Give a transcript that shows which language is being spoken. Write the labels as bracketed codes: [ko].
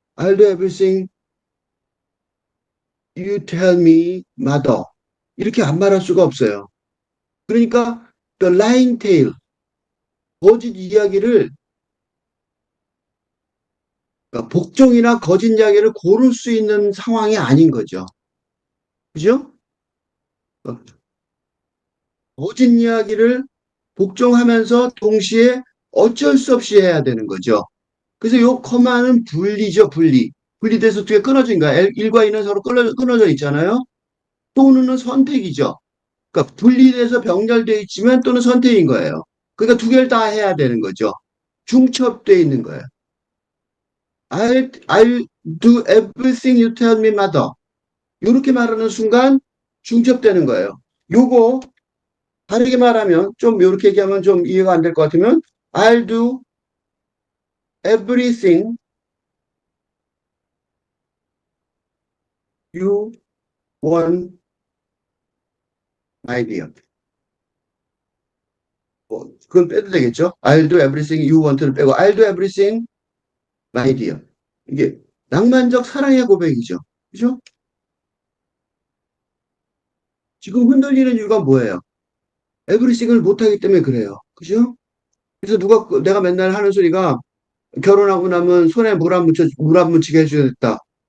[en] I'll do everything you tell me, mother. [ko] 이렇게 안 말할 수가 없어요. 그러니까 [en] the lying tale, [ko] 거짓 이야기를 그러니까 복종이나 거짓 이야기를 고를 수 있는 상황이 아닌 거죠. 그죠? 어, 거짓 이야기를 복종하면서 동시에 어쩔 수 없이 해야 되는 거죠. 그래서 요 커마는 분리죠, 분리. 분리돼서 어떻게 끊어진 거야. 일과 이는 서로 끊어져 있잖아요. 또는 선택이죠. 그러니까 분리돼서 병렬되어 있지만 또는 선택인 거예요. 그러니까 두 개를 다 해야 되는 거죠. 중첩되어 있는 거예요. [en] I'll do everything you tell me, mother. [ko] 이렇게 말하는 순간 중첩되는 거예요. 요거 다르게 말하면 좀 이렇게 얘기하면 좀 이해가 안 될 것 같으면 [en] I'll do everything you want, my dear. [ko] 그건 빼도 되겠죠? [en] I'll do everything you want를 [ko] 빼고 [en] I'll do everything, my dear. [ko] 이게 낭만적 사랑의 고백이죠. 그죠? 지금 흔들리는 이유가 뭐예요? everything을 못하기 때문에 그래요. 그죠? 그래서 내가 맨날 하는 소리가 결혼하고 나면 손에 물 안 묻히게 해주겠다.